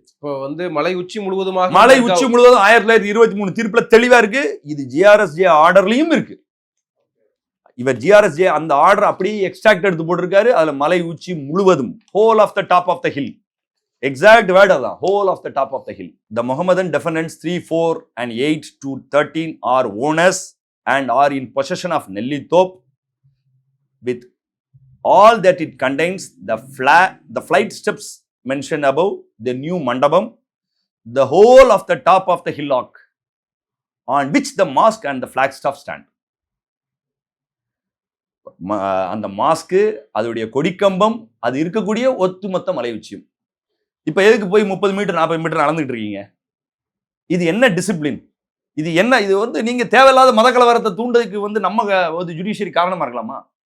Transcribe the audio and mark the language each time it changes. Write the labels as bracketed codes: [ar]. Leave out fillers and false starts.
[ta] இப்போ வந்து மலை உச்சி முழுவதுமாக, மலை உச்சி முழுவதும் 1923 தீர்ப்புல தெளிவா இருக்கு. இது ஜிஆர்எஸ்ஜே ஆர்டர்லயும் இருக்கு. இவர் ஜிஆர்எஸ்ஜே அந்த ஆர்டர் அப்படியே எக்ஸ்ட்ராக்ட் எடுத்து போட்டிருக்காரு. அதுல மலை உச்சி முழுவதும், [en] whole of the top of the hill, [ta] exact word அதான், whole of the top of the hill. [en] The Mohammedan defendants 3, 4 and 8 to 13 are owners and are in possession of Nellithop with all that it contains, the flight steps mentioned above, the new mandabam, the whole of the top of the hillock on which the mosque and the flagstaff stand. [ta] அந்த mask, அதோடைய கொடிக்கம்பம், அது இருக்கக்கூடிய ஒட்டுமொத்த மலை உச்சியும். இப்ப எதுக்கு போய் 30 metre 40 metre நடந்துட்டு இருக்கீங்க? இது என்ன டிசிப்ளின்? இது என்ன? இது வந்து நீங்க தேவையில்லாத மத கலவரத்தை தூண்டதுக்கு வந்து நம்ம ஜுடிஷியரி காரணமா இருக்கலாமா?